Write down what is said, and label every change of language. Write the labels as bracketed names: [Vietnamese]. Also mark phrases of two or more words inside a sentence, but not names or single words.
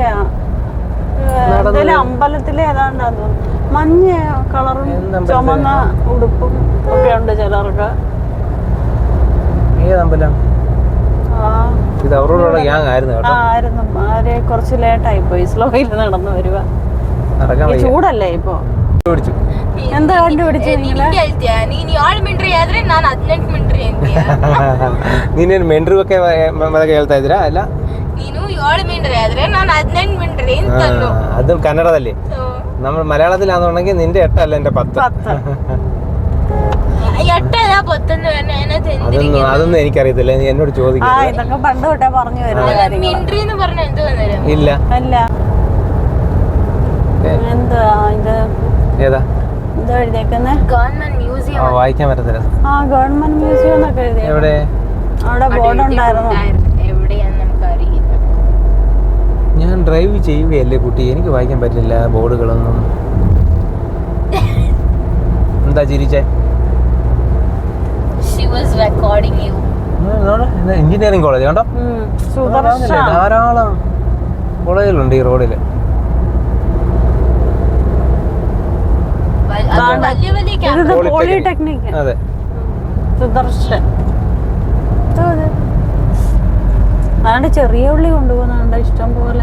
[Malayalam] അമ്പലത്തിലെ ഏതാണ്ടാ മഞ്ഞ കളറും ചുമന്ന ഉടുപ്പും ഒക്കെ ഉണ്ട് ചിലർക്ക്. ഏതമ്പലം? ഇത് അവരോടുള്ള ഗ്യാങ് ആയിരുന്നു കേട്ടോ. ആയിരുന്നു. ആരെ കുറച്ച് ലേറ്റായി പോയി, സ്ലോയിൽ നടന്നു വരുക. ചൂടല്ലേ ഇപ്പൊ? എന്താ കണ്ടുപിടിച്ചു [Kannada] ನೀನೇನು ಮೆಂಡ್ರಿಗೆ ಹೇಳ್ತಾ ಇದ್ದೀರಾ? ಅಲ್ಲ ಅದು ಕನ್ನಡದಲ್ಲಿ. [Malayalam] നമ്മൾ മലയാളത്തിലാണെന്നുണ്ടെങ്കിൽ നിന്റെ 8 അല്ല എന്റെ 10. അതൊന്നും എനിക്കറിയത്തില്ല, നീ എന്നോട് ചോദിക്കാം. ഇതൊക്കെ പണ്ട് തൊട്ടേ പറഞ്ഞു വരുന്നത്. ഇല്ല എന്താ ഇത് ഏതാ എന്താ എഴുതിയേക്കുന്നേ? [English] Government museum. [Malayalam] വായിക്കാൻ പറ്റത്തില്ല. ആ [English] Government museum [Malayalam] എന്നൊക്കെ എഴുതി. എവിടെ? അവിടെ ബോർഡ് ഉണ്ടായിരുന്നു. എവിടെയാന്ന് നമുക്ക് അറിയില്ല. ഞാൻ ഡ്രൈവ് ചെയ്യുകയല്ലേ കുട്ടി, എനിക്ക് വായിക്കാൻ പറ്റില്ല ബോർഡുകളൊന്നും. എന്താ ചിരിച്ചേ? [English] She was recording you. Engineering college [Malayalam] കണ്ടോ, ധാരാളം കോളേജുകളുണ്ട് ഈ റോഡിൽ. പോളിടെക്നിക്. അതെ, സുദർശൻ. അതാണ്ട് ചെറിയ ഉള്ളി കൊണ്ടുപോകുന്നുണ്ട് ഇഷ്ടം പോലെ.